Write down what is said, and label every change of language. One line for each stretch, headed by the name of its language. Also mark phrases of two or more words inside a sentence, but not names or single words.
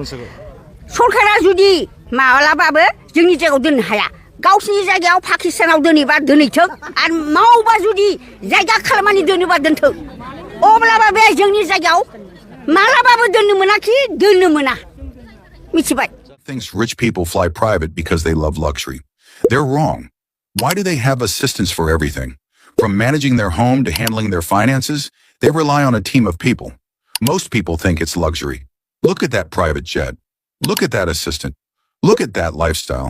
Bodo: सरकारा जुदि माब्लाबाबो जोंनि जायगायाव दोननो हाया गावसिनि जायगायाव पाकिस्तानाव दोनोबा दोनहैथों आरो मावबा जुदि जायगा खालामनानै दोनोबा दोनथों अब्लाबो बे जोंनि जायगायाव मालाबाबो दोननो मोनाखि दोननो मोना मिथिबाय
English: Thinks rich people fly private because they love luxury. They're wrong. Why do they have assistants for everything? From managing their home to handling their finances, they rely on a team of people. Most people think it's luxury. Look at that private jet. Look at that assistant. Look at that lifestyle.